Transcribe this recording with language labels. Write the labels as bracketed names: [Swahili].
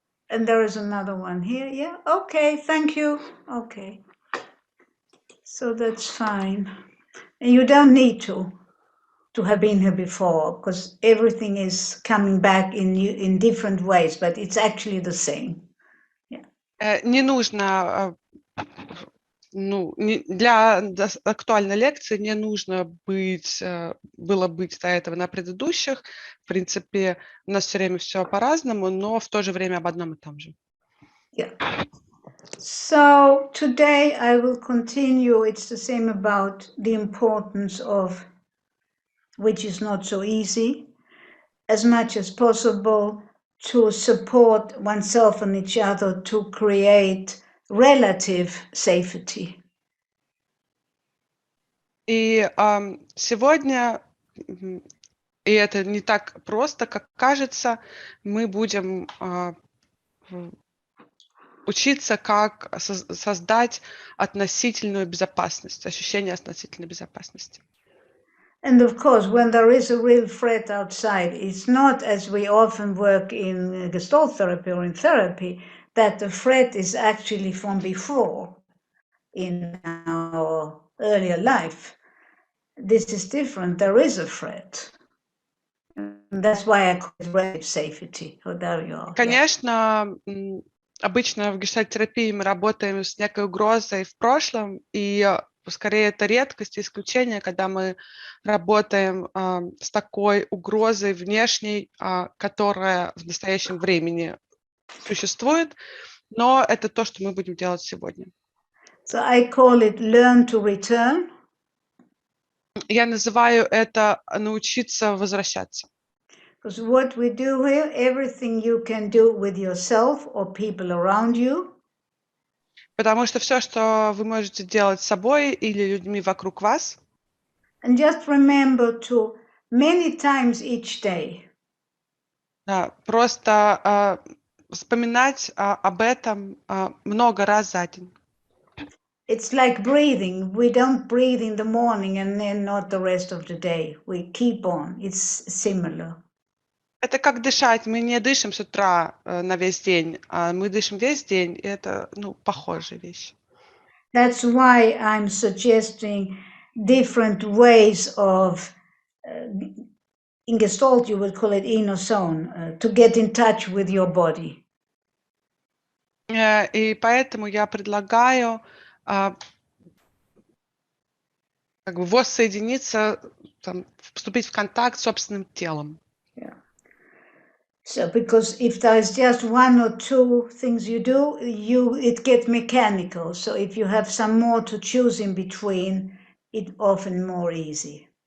[English] And there is another one here, yeah? Okay, thank you. Okay. So that's fine. And you don't need to have been here before, because everything is coming back in different ways, but it's actually the same. [Russian] Не нужно, для актуальной лекции не нужно было быть до этого на предыдущих. В принципе, у нас все время все по-разному, но в то же время об одном и том же. [English] Yeah. So today I will continue. It's the same about the importance of, which is not so easy, as much as possible to support oneself and each other to create relative safety. [Russian] И сегодня, и это не так просто, как кажется, мы будем учиться, как создать относительную безопасность, ощущение относительной безопасности. [English] And of course, when there is a real threat outside, it's not as we often work in Gestalt therapy or in therapy, that the threat is actually from before in our earlier life. This is different. There is a threat. And that's why I call it relative safety. Oh, there you are. [Russian] Конечно, обычно в гештальт-терапии мы работаем с некой угрозой в прошлом, и скорее это редкость и исключение, когда мы работаем с такой угрозой внешней, которая в настоящем времени существует, но это то, что мы будем делать сегодня. [English] So I call it learn to return. [Russian] Я называю это научиться возвращаться. [English] Because what we do here, everything you can do with yourself or people around you. [Russian] Потому что все, что вы можете делать с собой или людьми вокруг вас. [English] And just remember to many times each day. [Russian] Да, просто вспоминать об этом много раз за день. [English] It's like breathing. We don't breathe in the morning and then not the rest of the day. We keep on. It's similar. [Russian] Это как дышать. Мы не дышим с утра на весь день, а мы дышим весь день. И это, похожая вещь. [English] That's why I'm suggesting different ways of, in Gestalt you would call it inner zone, to get in touch with your body. [Russian] И поэтому я предлагаю как бы воссоединиться, вступить в контакт с собственным телом. [English] Yeah. So, because if there is just one or two things you do, it gets mechanical. So if you have some more to choose in between, it's often more easy.